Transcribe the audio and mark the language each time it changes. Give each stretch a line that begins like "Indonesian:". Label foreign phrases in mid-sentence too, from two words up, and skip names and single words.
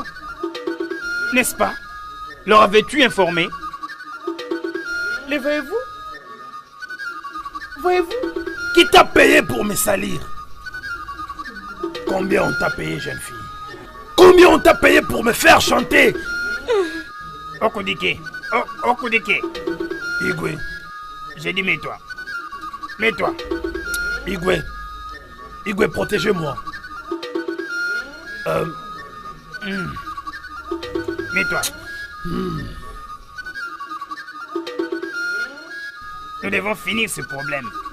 French: N'est-ce pas? Leur avais-tu informé? Les voyez-vous? Voyez-vous? Qui t'a payé pour me salir? Combien on t'a payé, jeune fille? Combien on t'a payé pour me faire chanter? Okudike. Okudike. Igwe. J'ai dit mets-toi. Mets-toi. Igwe. Igwe, protégez-moi. Mets-toi. Nous devons finir ce problème.